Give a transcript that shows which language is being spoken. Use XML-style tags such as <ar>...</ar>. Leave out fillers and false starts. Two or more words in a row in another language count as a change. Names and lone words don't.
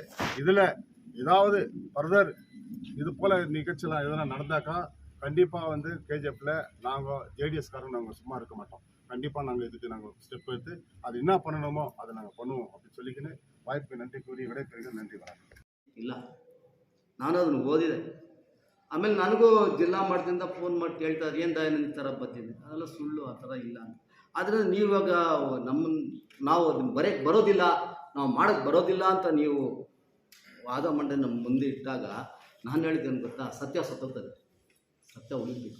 <ta>இதில் ஏதாவது ஃபர்தர் இது போல் நிகழ்ச்சியெல்லாம் எதனா நடந்தாக்கா கண்டிப்பாக வந்து கேஜிஎஃப்பில் நாங்கள் ஜேடிஎஸ்காரங்க நாங்கள் சும்மா இருக்க மாட்டோம். கண்டிப்பாக நாங்கள் இதுக்கு நாங்கள் ஸ்டெப் எடுத்து அது என்ன பண்ணணுமோ அதை நாங்கள் பண்ணுவோம் அப்படின்னு சொல்லிக்கின்னு வாய்ப்புக்கு நன்றி கூறி விடைபெறுகிறேன். நன்றி, வணக்கம்.</ta> <kn>ಇಲ್ಲ, ನಾನು ಅದನ್ನು ಓದಿದೆ. ಆಮೇಲೆ ನನಗೂ ಜಿಲ್ಲಾ ಮಟ್ಟದಿಂದ ಫೋನ್ ಮಾಡಿ ಕೇಳ್ತಾರೆ, ಏನು ದಯಾನಂದ ಈ ಥರ ಬಂದಿದೆ, ಅದೆಲ್ಲ ಸುಳ್ಳು, ಆ ಥರ ಇಲ್ಲ ಅಂತ. ಆದರೆ ನೀವಾಗ ನಾವು ಅದನ್ನು ಬರೋದಿಲ್ಲ, ನಾವು ಮಾಡೋಕ್ಕೆ ಬರೋದಿಲ್ಲ ಅಂತ ನೀವು ವಾದ ಮಂಡೆ ನಮ್ಮ ಮುಂದೆ ಇಟ್ಟಾಗ ನಾನು ಹೇಳಿದ್ದೇನು ಗೊತ್ತಾ, ಸತ್ಯ ಸತ್ತೋಗ್ತದೆ, ಸತ್ಯ ಉಳಿಬೇಕು.</kn>